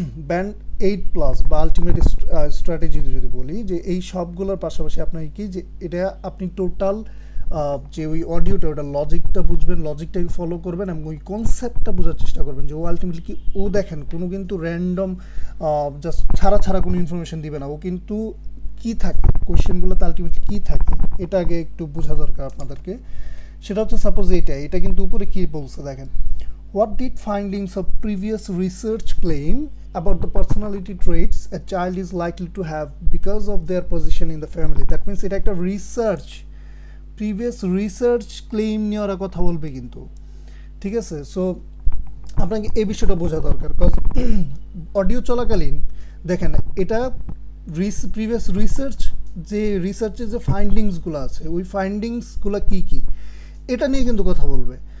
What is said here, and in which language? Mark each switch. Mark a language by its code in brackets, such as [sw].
[bn] Band 8+ বা ultimate strategy যদি বলি, যে এই সবগুলোর পাশাপাশি আপনার কি, যে এটা আপনি টোটাল যে ওই অডিওটা, ওটা লজিকটা বুঝবেন, লজিকটাকে ফলো করবেন এবং ওই কনসেপ্টটা বোঝার চেষ্টা করবেন যে ও আলটিমেটলি কি। ও দেখেন কোনো কিন্তু র্যান্ডম জাস্ট ছাড়া কোনো ইনফরমেশন দিবে না, ও কিন্তু কী থাকে কোয়েশ্চেনগুলোতে আলটিমেটলি কী থাকে এটা আগে একটু বোঝা দরকার আপনাদেরকে। সেটা হচ্ছে সাপোজ এটা কিন্তু উপরে কী বলছে দেখেন, [en] what did findings of previous research claim about the personality traits a child is likely to have because of their position in the family? [bn] That means এটা একটা রিসার্চ, প্রিভিয়াস রিসার্চ ক্লেম নিয়ে ওরা কথা বলবে কিন্তু, ঠিক আছে। সো আপনাকে এই বিষয়টা বোঝা দরকার, বিকজ অডিও চলাকালীন দেখেন এটা প্রিভিয়াস রিসার্চ, যে রিসার্চের যে ফাইন্ডিংসগুলো আছে ওই ফাইন্ডিংসগুলো কী কী এটা নিয়ে কিন্তু কথা বলবে।